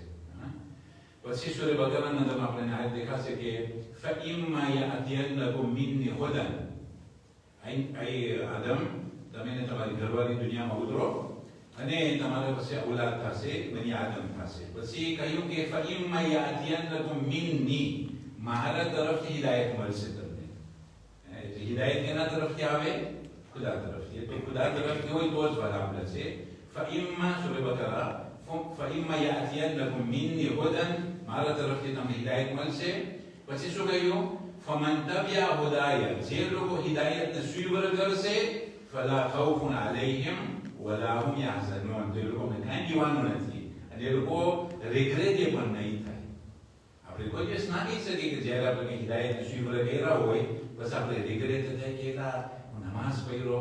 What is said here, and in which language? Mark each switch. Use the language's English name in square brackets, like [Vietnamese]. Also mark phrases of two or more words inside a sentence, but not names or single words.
[Gujarati] પછી સૂરે બકરાના અંદરમાં આપણને આયત દેખાશે કે [Arabic] فإما يأتينكم مني هدى [Gujarati] ay આદમ તમે ને તમારી ઘરવાળી દુનિયામાં ઉતરો અને તમારા પાસે ઔલાદ થશે બની આદમ થશે. પછી કહ્યું કે [Arabic] فإما يأتينكم مني [Gujarati] મારા તરફથી હિદાયત મળશે તમને. એટલે હિદાયત એના તરફથી આવે ખુદા તરફથી. એટલે ખુદા તરફથી હોય તો જ બરાબર છે. ફઇમ્મા સૂરે બકરા [Arabic] فإما يأتينكم مني هدى [Gujarati] મારા તરફથી તમને હિદાયત મળશે. પછી શું કહ્યું? [Arabic] فمن تبع هداي, [Gujarati] જે લોકો હિદાયતને સ્વીકાર કરશે, [Arabic] فلا خوف عليهم ولا هم يحزنون, [Gujarati] તો એ લોકોને કાંઈ દીવાનું નથી અને એ લોકો રિગ્રેટેબલ નહીં થાય. આપણે કોઈ દિવસ ના કહી શકીએ કે જ્યારે આપણે હિદાયતને સ્વીકાર કર્યા હોય બસ આપણે રિગ્રેટ થાય કે નમાઝ પઢ્યો.